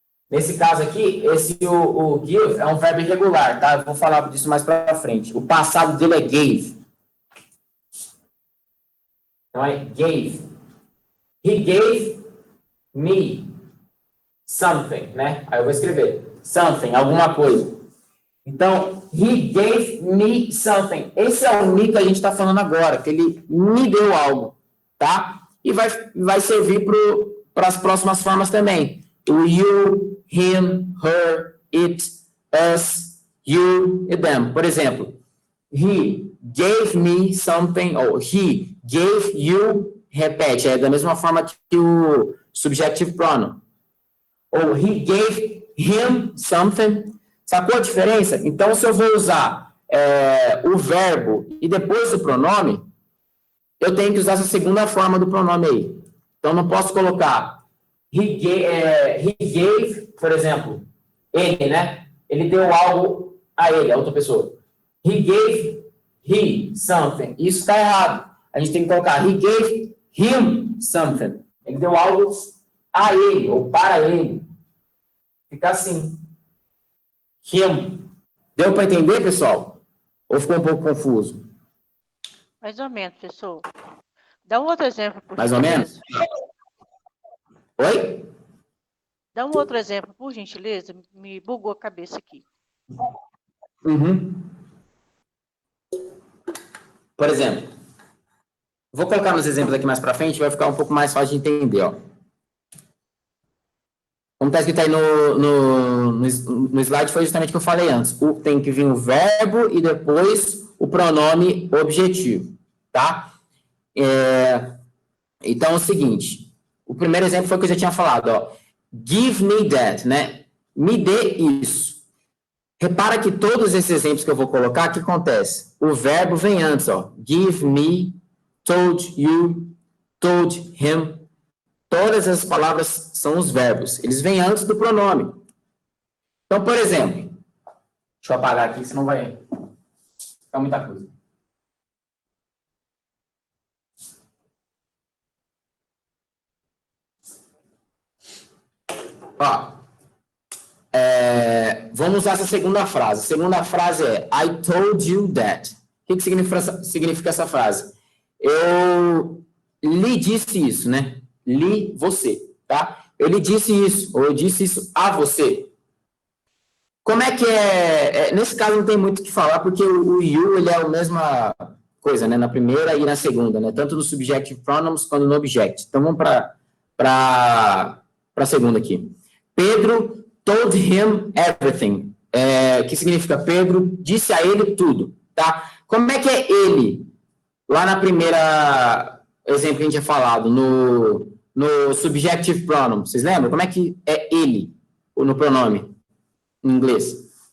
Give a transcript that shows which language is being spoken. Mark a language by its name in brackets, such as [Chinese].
[Portuguese] Nesse caso aqui, o give é um verbo irregular, tá? Eu vou falar disso mais pra frente. O passado dele é gave. Então, é [English] gave. He gave me something, né? [Portuguese] Aí eu vou escrever something, alguma coisa. [English] Então, he gave me something. [Portuguese] Esse é o me que a gente está falando agora, que ele me deu algo, tá? E vai servir para as próximas formas também. [English] O you, him, her, it, us, you e them. [Portuguese] Por exemplo, [English] he gave me something, [Portuguese] ou [English] he gave you, [Portuguese] repete, é da mesma forma que o subjective pronoun. [English] Ou he gave him something. [Portuguese] Sacou a diferença? Então, se eu vou usar o verbo e depois o pronome, eu tenho que usar essa segunda forma do pronome aí. Então, não posso colocar [English] he gave, [Portuguese] por exemplo, ele, né? Ele deu algo a ele, a outra pessoa. [English] He gave he something. [Portuguese] Isso está errado. A gente tem que colocar [English] he gave him something. [Portuguese] Ele deu algo a ele, ou para ele. Fica assim. Him. Deu para entender, pessoal? Ou ficou um pouco confuso? Mais ou menos, professor. Dá um outro exemplo, por Mais ou menos? Oi? Dá um outro exemplo, por gentileza. Me bugou a cabeça aqui. Uhum. Por exemplo, vou colocar nos exemplos aqui mais para frente, vai ficar um pouco mais fácil de entender, ó. Como está escrito aí no slide, foi justamente o que eu falei antes. Tem que vir o verbo e depois o pronome objetivo, tá? Então, é o seguinte. O primeiro exemplo foi o que eu já tinha falado, ó. [English] Give me that, [Portuguese] né? Me dê isso. Repara que todos esses exemplos que eu vou colocar, o que acontece? O verbo vem antes, ó. [English] Give me, told you, told him. [Portuguese] Todas as palavras são os verbos. Eles vêm antes do pronome. Então, por exemplo, deixa eu apagar aqui, senão vai ficar muita coisa. Ó, vamos usar essa segunda frase. A segunda frase é [English] I told you that. [Portuguese] O que significa essa frase? Eu lhe disse isso, né? Lhe, você, tá? Eu lhe disse isso, ou eu disse isso a você. Como é que nesse caso não tem muito o que falar, porque o you, ele é a mesma coisa, né? Na primeira e na segunda, né? Tanto no subjective pronouns quanto no object. Então, vamos para a segunda aqui. [English] Pedro told him everything. [Portuguese] Que significa Pedro disse a ele tudo, tá? Como é que é ele? Lá na primeira exemplo que a gente tinha falado, no subjective pronoun, vocês lembram? Como é que é ele, no pronome, em inglês?